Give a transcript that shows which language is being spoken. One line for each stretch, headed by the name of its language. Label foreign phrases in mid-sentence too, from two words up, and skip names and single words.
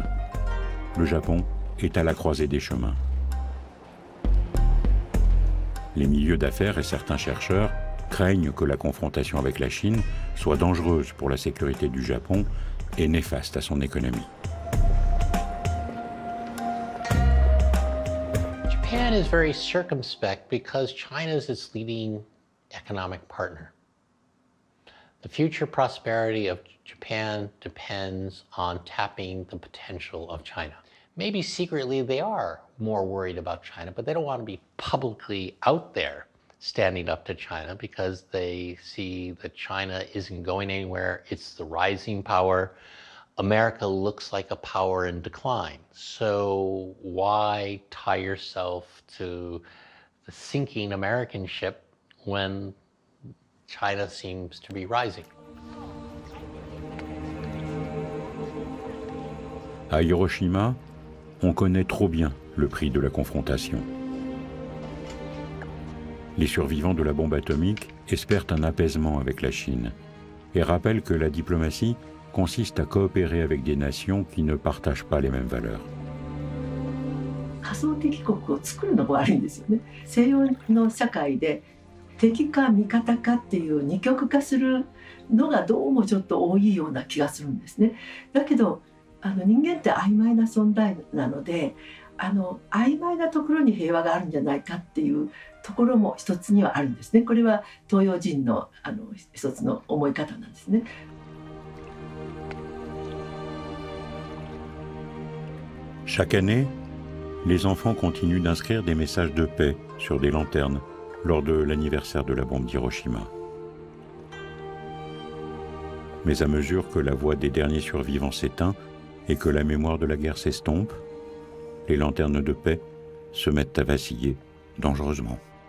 French: Le Japon est à la croisée des chemins. Les milieux d'affaires et certains chercheurs craignent que la confrontation avec la Chine soit dangereuse pour la sécurité du Japon et néfaste à son économie.
English: Japan is very circumspect because China is its leading economic partner. The future prosperity of Japan depends on tapping the potential of China. Maybe secretly they are more worried about China, but they don't want to be publicly out there standing up to China because they see that China isn't going anywhere. It's the rising power. America looks like a power in decline. So why tie yourself to the sinking American ship when China seems to be rising?
French: À Hiroshima, on connaît trop bien le prix de la confrontation. Les survivants de la bombe atomique espèrent un apaisement avec la Chine et rappellent que la diplomatie consiste à coopérer avec des nations qui ne partagent pas les mêmes valeurs.
Japanese: 仮想敵国を作るのが悪いんですよね。西洋の社会で敵か味方かっていう二極化するのがどうもちょっと多いような気がするんですね。だけど人間って曖昧な存在なので曖昧なところに平和があるんじゃないかっていうところも一つにはあるんですね。これは東洋人の一つの思い方なんですね。
French: Chaque année, les enfants continuent d'inscrire des messages de paix sur des lanternes lors de l'anniversaire de la bombe d'Hiroshima. Mais à mesure que la voix des derniers survivants s'éteint et que la mémoire de la guerre s'estompe, les lanternes de paix se mettent à vaciller dangereusement.